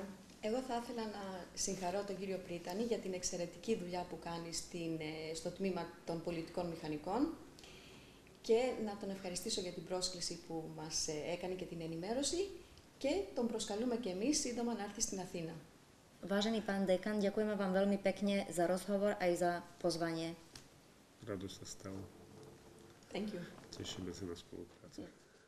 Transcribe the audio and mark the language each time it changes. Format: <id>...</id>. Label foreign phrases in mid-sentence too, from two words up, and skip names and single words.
<el>Εγώ θα ήθελα να συγχαρώ τον κύριο Πρίτανη για την εξαιρετική δουλειά που κάνει στο τμήμα των πολιτικών μηχανικών και να τον ευχαριστήσω για την πρόσκληση που μας έκανε και την ενημέρωση και τον προσκαλούμε και εμείς σύντομα να έρθει στην Αθήνα.</el> <sk>Vážený pán dekan, ďakujeme vám veľmi pekne za rozhovor aj za pozvanie. Rado sa stalo.</sk> <en>Thank you.</en> <sk>Tešíme sa na spoluprácu.</sk>